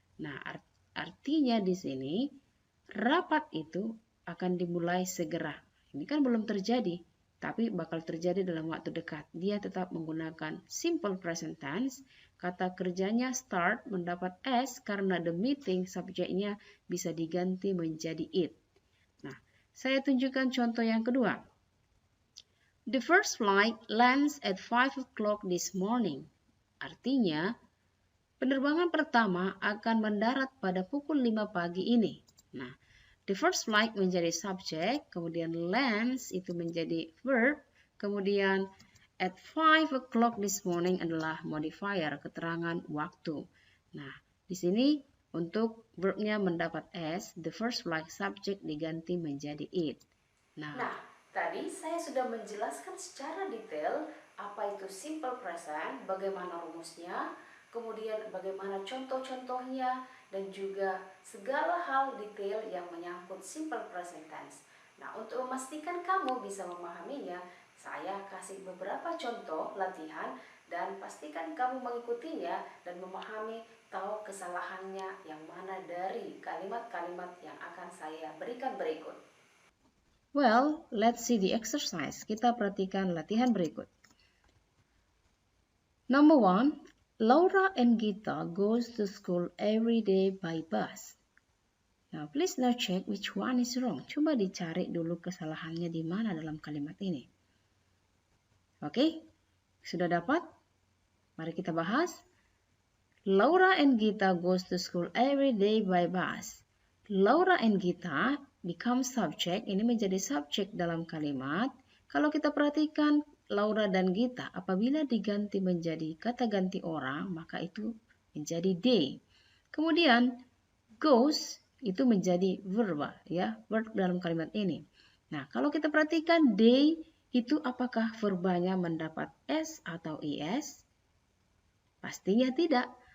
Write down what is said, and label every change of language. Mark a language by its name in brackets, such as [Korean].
[Indonesian] Nah, artinya di sini rapat itu akan dimulai segera. Ini kan belum terjadi, tapi bakal terjadi dalam waktu dekat. Dia tetap menggunakan simple present tense. Kata kerjanya start mendapat s karena [English] the meeting [Indonesian] subjeknya bisa diganti menjadi it. Nah, saya tunjukkan contoh yang kedua. [English] The first flight lands at 5 o'clock this morning. [Indonesian] Artinya, penerbangan pertama akan mendarat pada pukul 5 pagi ini. Nah, [English] the first flight [Indonesian] menjadi subjek, kemudian lands itu menjadi verb, kemudian [English] at 5 o'clock this morning [Indonesian] adalah modifier, keterangan waktu. Nah, di sini untuk verbnya mendapat s, [English] the first flight [Indonesian] subject diganti menjadi it. Nah, tadi saya sudah menjelaskan secara detail apa itu simple present, bagaimana rumusnya, kemudian bagaimana contoh-contohnya, dan juga segala hal detail yang menyangkut simple present tense. Nah, untuk memastikan kamu bisa memahaminya, saya kasih beberapa contoh latihan dan pastikan kamu mengikutinya dan memahami, tahu kesalahannya yang mana dari kalimat-kalimat yang akan saya berikan berikut. [English] Well, let's see the exercise. [Indonesian] Kita perhatikan latihan berikut. [English] Number 1, Laura and Gita goes to school every day by bus. Now, please now check which one is wrong. [Indonesian] Coba dicari dulu kesalahannya di mana dalam kalimat ini. Oke, sudah dapat? Mari kita bahas. [English] Laura and Gita goes to school every day by bus. Laura and Gita become subject. [Indonesian] Ini menjadi subjek dalam kalimat. Kalau kita perhatikan Laura dan Gita, apabila diganti menjadi kata ganti orang, maka itu menjadi they. Kemudian goes itu menjadi verb, ya, verb dalam kalimat ini. Nah, kalau kita perhatikan they itu apakah verbanya mendapat s atau is? Pastinya tidak.